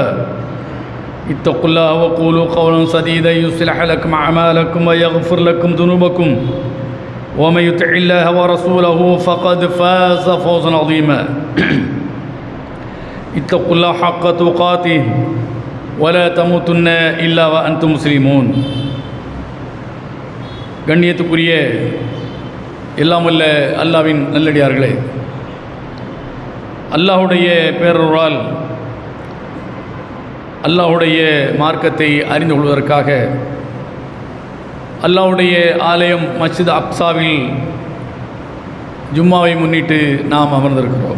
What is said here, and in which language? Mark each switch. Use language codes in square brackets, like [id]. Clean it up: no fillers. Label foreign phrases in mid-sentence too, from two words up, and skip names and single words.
[ar] اتقوا الله وقولوا قولا سديدا يصلح لكم أعمالكم ويغفر لكم ذنوبكم، ومن يطع الله ورسوله فقد فاز فوزا عظيما. اتقوا الله حق تقاته ولا تموتن إلا وأنتم مسلمون. [ta] கண்ணியத்துக்குரிய எல்லாம் வல்ல அல்லாஹ்வின் நல்லடியார்களே, அல்லாஹுடைய பேரருளால் அல்லாஹுடைய மார்க்கத்தை அறிந்து கொள்வதற்காக அல்லாஹுடைய ஆலயம் மஸ்ஜித் அக்ஸாவில் ஜும்மாவை முன்னிட்டு நாம் அமர்ந்திருக்கிறோம்.